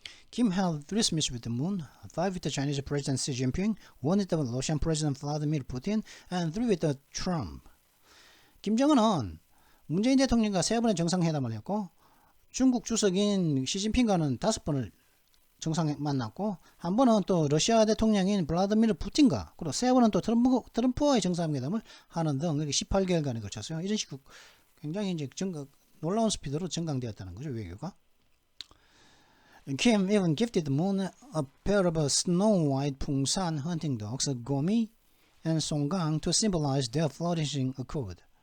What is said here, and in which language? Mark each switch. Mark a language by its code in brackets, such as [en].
[en] Kim held 3 summits with the Moon, 5 with the Chinese President Xi Jinping, 1 with the Russian President Vladimir Putin, and 3 with the Trump. [ko] 김정은은 문재인 대통령과 3번의 정상회담을 했고 중국 주석인 시진핑과는 5번을 정상 만났고 한 번은 또 러시아 대통령인 블라디미르 푸틴과 그리고 3번은 또 트럼프와의 정상회담을 하는 등 18개월간에 걸쳤어요. 이런 식으로 굉장히 이제 놀라운 스피드로 정강되었다는 거죠, 외교가. [en] Kim even gifted the Moon a pair of snow-white Pungsan hunting dogs, Gomi and Songgang, to symbolize their flourishing accord.